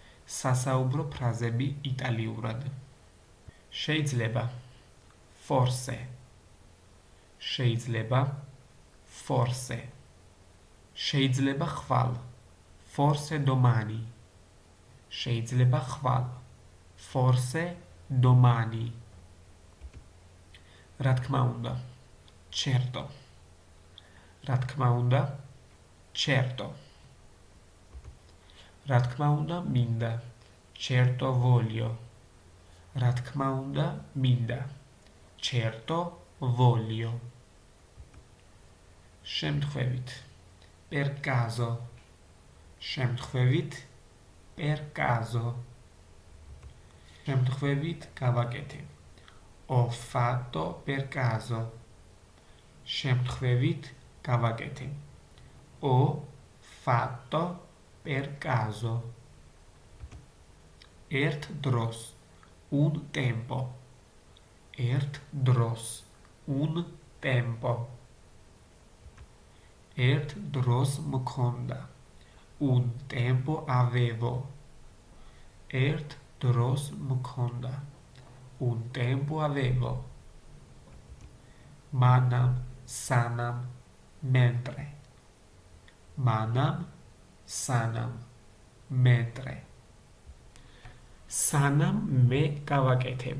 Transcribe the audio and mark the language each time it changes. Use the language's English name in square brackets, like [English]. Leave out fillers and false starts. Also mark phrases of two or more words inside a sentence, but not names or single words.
[Georgian] სასაუბრო ფრაზები იტალიურად. შეიძლება forse, შეიძლება forse, შეიძლება ხვალ [Italian] forse domani, [Georgian] შეიძლება ხვალ [Italian] forse domani. [Georgian] რა თქმა უნდა, certo, რა თქმა უნდა, certo. რა თქმა უნდა, მინდა, [Italian] certo voglio. [Georgian] რა თქმა უნდა, მინდა, [Italian] certo voglio. [Georgian] შემთხვევით, [Italian] per caso, [Georgian] შემთხვევით, [Italian] per caso. [Georgian] შემთხვევით გავაკეთე. [Italian] Ho fatto per caso. [Georgian] შემთხვევით გავაკეთე. [Italian] Ho fatto per caso. [Georgian] ერთ დროს, [Italian] un tempo. [Georgian] ერთ დროს, [Italian] un tempo. [Georgian] ერთ დროს მქონდა. [Italian] Un tempo avevo. [Georgian] ერთ დროს მქონდა. [Italian] Un tempo avevo. [Georgian] მანამ, სანამ, [Italian] mentre. [Georgian] მანამ, სანამ, mentre. სანამ მე გავაკეთებ.